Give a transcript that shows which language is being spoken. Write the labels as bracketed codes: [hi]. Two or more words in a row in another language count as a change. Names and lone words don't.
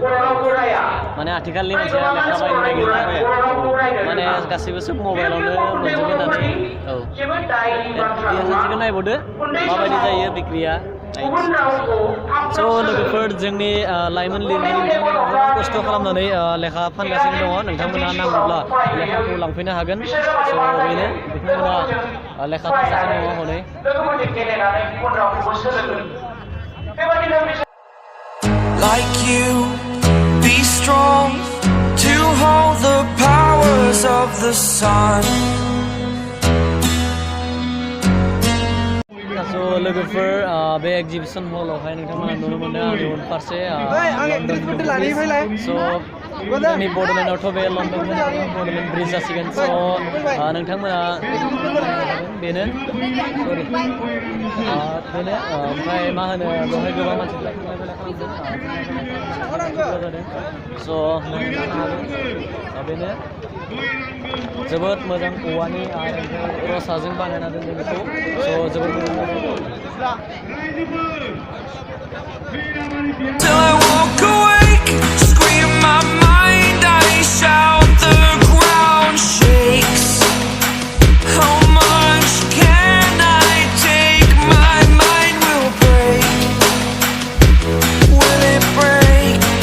[brx] माने आथिखालनि मानसिया लेखा बायनो नागिरला माने गासैबो सब मबाइलावनो मोनजोबो होननानै औ सानसेखौ नायबावदो माबायदि जायो बिक्रिया स' लोगोफोर जोंनि लाइमोन लिरगिरि बिथांमोना खस्थ' खालामनानै लेखा फानगासिनो दङ नोंथांमोना नांगौब्ला लेखाखौ लांफैनो हागोन स' बेनो बिथांमोना लेखा फानगासिनो दङ हनै [en] Like you, be strong to hold the powers of the sun. [brx] लोगोफोर बे एग्जिबिशन हलावहाय नोंथांमोना नुनो मोनदों आंनि उनफारसे स' जोंनि बड'लेण्डआवथ' बे लण्डन बड'लेण्ड ब्रिज जासिगोन स' नोंथांमोना बेनो सरि बेनो ओमफ्राय मा होनो बेवहाय गोबां मानसिफ्रा थांलाय फैलाय खालामदों स' बेनो जोबोद मोजां औवानि आरो रसाजों बानायना दोनदों बेखौ स' जोबोद मोजां [en] Till I walk awake, scream my mind, I shout, the ground shakes. How much can I take? My mind will break. Will it break?